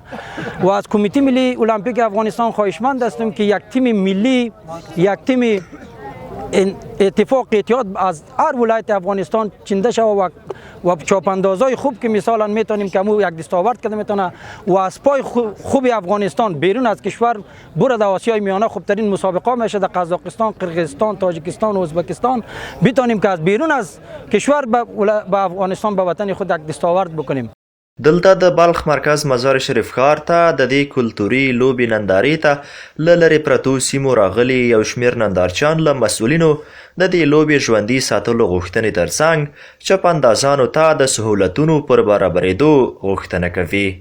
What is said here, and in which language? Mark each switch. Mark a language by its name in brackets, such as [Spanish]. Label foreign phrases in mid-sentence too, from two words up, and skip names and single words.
[Persian] و از کمیته ملی المپیک افغانستان خواهشمند هستیم که یک تیم ملی، یک تیم اتفاق اتحاد از هر ولایت افغانستان چنده شود و چاپاندازای خوب که مثلا میتونیم که یک دستاورد کده میتونه و اسبای خوب افغانستان بیرون از کشور بره در آسیای میانه خوبترین مسابقه میشه در قزاقستان، قرقیزستان، تاجیکستان و ازبکستان بتونیم که از بیرون از کشور به افغانستان به وطن خود یک دستاورد بکنیم. [Pashto] دلته د بلخ مرکز مزار شریف ښار ته د دې کلتوري لوبې نندارې ته له لرې پرتو سیمو راغلي یو شمېر نندارچیان له مسؤلینو د دې لوبې ژوندي ساتلو غوښتنې ترڅنګ چپاندازانو ته د سهولتونو پر برابرېدو غوښتنه کوي.